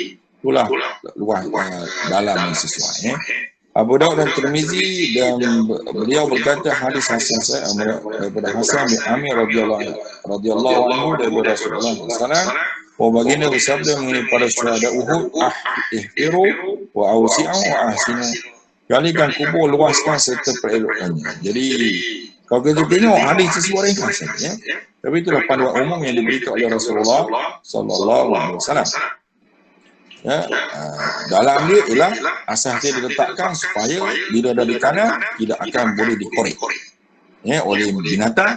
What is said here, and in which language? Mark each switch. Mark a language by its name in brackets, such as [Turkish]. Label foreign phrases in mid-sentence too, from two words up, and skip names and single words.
[Malay] Itulah luas dalam yang sesuai. Abu Daud dan Tirmizi, dan beliau berkata hadis hasan daripada Hasan bin Amir [Arabic] رضي الله عنه [Malay] daripada Rasulullah SAW, bahawa baginda bersabda mengenai para syuhada Uhud, [Arabic] احفروا وأوسعوا وأحسنوا. [Malay] Galikan kubur, luaskan serta perelokkannya. Jadi kalau kita tengok hadis tersebut ringkas saja, tapi itulah panduan umum yang diberikan oleh Rasulullah [Arabic] صلى الله عليه وسلم. [Malay] Dalam dia ialah asas dia diletakkan supaya bila dah di tanah tidak akan boleh dikorek oleh binatang.